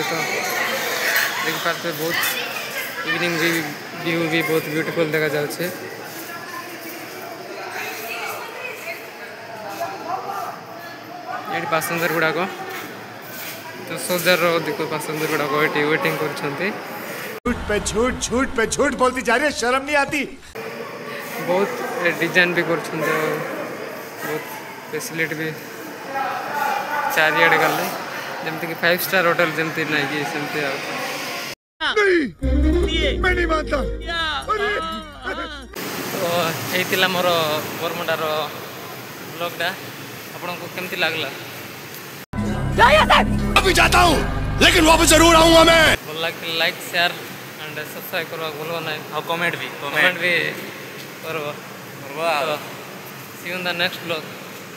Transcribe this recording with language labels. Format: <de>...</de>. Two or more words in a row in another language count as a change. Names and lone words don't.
<or>ତ ଦେଖିପାରୁଥିବେ ବହୁତ</or> <en>evening view</en> <or>ବି ବହୁତ ବ୍ୟୁଟିଫୁଲ୍ ଦେଖାଯାଉଛି। ଏଠି ପାସେଞ୍ଜର ଗୁଡ଼ାକ, 10,000ରୁ ଅଧିକ ପାସେଞ୍ଜର ଗୁଡ଼ାକ ଏଠି ୱେଟିଂ କରୁଛନ୍ତି।</or> <hi>झूठ पे झूठ बोलती जा रही है, शर्म नहीं आती। बहुत डिजाइन भी</hi> <or>କରୁଛନ୍ତି, ବହୁତ ଫେସିଲିଟି ବି ଚାରିଆଡ଼େ ଗଲେ ଯେମିତିକି 5</or> <en>star hotel</en> <or>ଯେମିତି ନାହିଁ କି ସେମିତି ଆଉ। ତ ହେଇଥିଲା ମୋର ବରମୁଣ୍ଡାର ବ୍ଲଗ୍ଟା। ଆପଣଙ୍କୁ କେମିତି ଲାଗିଲା?</or> <hi>अभी जाता हूँ लेकिन वापस जरूर आऊंगा मैं।</hi> <or>ଭଲ ଲାଗିଲେ</or> <en>like share and subscribe</en> <or>କରିବାକୁ ଭୁଲିବ ନାହିଁ। ଆଉ କମେଣ୍ଟ ବି କମେଣ୍ଟ ବି କରିବ।</or> <en>see you in the next vlog.</en>